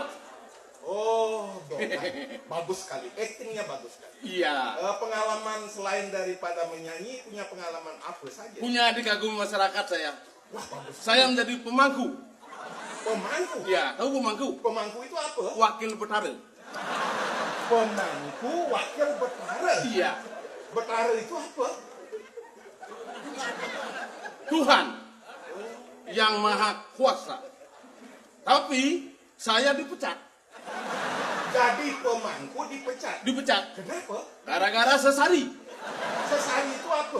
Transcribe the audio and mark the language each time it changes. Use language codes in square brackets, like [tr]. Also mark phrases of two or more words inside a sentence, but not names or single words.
[id] Oh, Dolar. Bagus sekali. Actingnya bagus sekali. Iya. Pengalaman selain daripada menyanyi, punya pengalaman apa saja? Punya dikagumi masyarakat saya. Wah, bagus. Saya menjadi pemangku. Pemangku? Ya, tahu pemangku? Pemangku itu apa? Wakil betara. Pemangku wakil betara. Iya. Betara itu apa? Tuhan yang maha kuasa. Tapi saya dipecat. Jadi pemangku dipecat. Dipecat. Kenapa? Gara-gara sesari. Sesari itu apa?